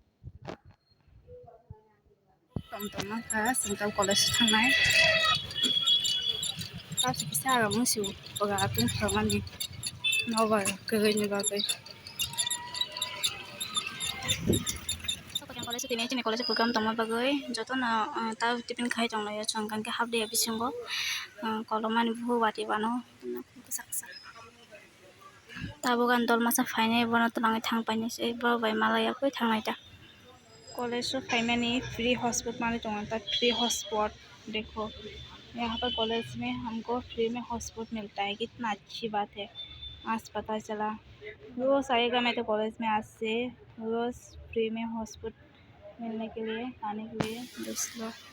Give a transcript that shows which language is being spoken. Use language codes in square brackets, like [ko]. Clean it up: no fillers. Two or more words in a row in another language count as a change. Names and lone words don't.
[trp] tomtoma ka singkal college thangnai kachi kisa ara musu oga atung thamani nobar kagoi ni bagai college tini college program tongma bagai joto na ta tiffin khai tonglai changkan ke [en] half day [trp] bisingo kolomani bhu wati bano saksa tabugan dol masa fainai bono telangai thangpaini se bro bai malaya koi thangnai ta college फाइमनी [en] free hotspot [hi] माने तो [en] free hotspot [hi] देखो यहाँ पर कॉलेज में हमको फ्री में हॉटस्पॉट मिलता है कितना अच्छी बात है आज पता चला रोज़ आएगा मैं तो कॉलेज में आज से रोज़ फ्री में हॉटस्पॉट मिलने के लिए आने के लिए दोस्तों